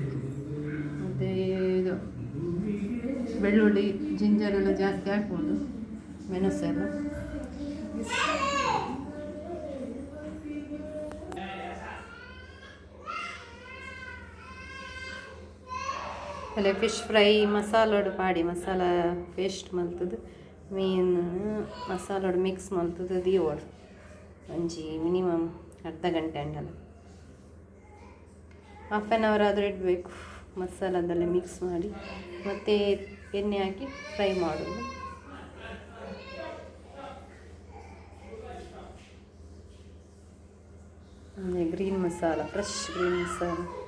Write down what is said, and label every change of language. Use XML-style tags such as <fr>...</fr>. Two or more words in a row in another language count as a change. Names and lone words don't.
<kn>ಮತ್ತು ಇದು ಬೆಳ್ಳುಳ್ಳಿ ಜಿಂಜರೆಲ್ಲ ಜಾಸ್ತಿ ಹಾಕ್ಬೋದು, ಮೆಣಸೆಲ್ಲ.</kn> <tcy>ಅಲ್ಲೇ</tcy> <en>fish fry</en> <tcy>ಮಸಾಲೋಡು ಮಾಡಿ ಮಸಾಲ ಪೇಸ್ಟ್ ಮಲ್ತದ್ದು ಮೀನು ಮಸಾಲೋಡು ಮಿಕ್ಸ್ ಮಲ್ತದ್ದು ದೀವೋಡು ಒಂಜಿ ಮಿನಿಮಮ್ ಅರ್ಧ ಗಂಟೆ ಅಂಡಲ್ಲ, 1/2 hour</tcy> <kn>ಆದರೂ ಇಡಬೇಕು. ಮಸಾಲದಲ್ಲೇ ಮಿಕ್ಸ್ ಮಾಡಿ ಮತ್ತು ಎಣ್ಣೆ ಹಾಕಿ ಫ್ರೈ ಮಾಡೋದು.</kn> <en>green masala, fresh green masala.</en>